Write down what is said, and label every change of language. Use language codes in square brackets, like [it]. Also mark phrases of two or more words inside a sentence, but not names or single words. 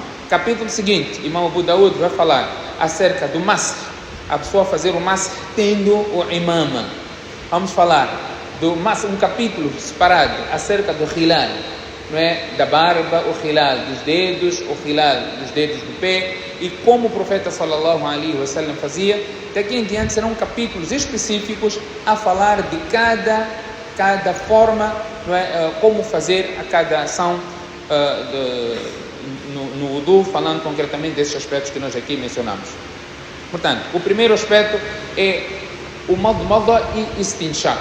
[pt] Capítulo seguinte, Imam Abu Daud vai falar acerca do masr, a pessoa fazer o masr tendo o imama. Vamos falar do masr, um capítulo separado acerca do hilal, não é? Da barba, o hilal dos dedos, o hilal dos dedos do pé, e como o profeta [ar] sallallahu alaihi wasallam [pt] fazia. Daqui em diante serão capítulos específicos a falar de cada forma, não é? Como fazer a cada ação no wudu, falando concretamente desses aspectos que nós aqui mencionamos. Portanto, o primeiro aspecto é o madmada e istinshaq.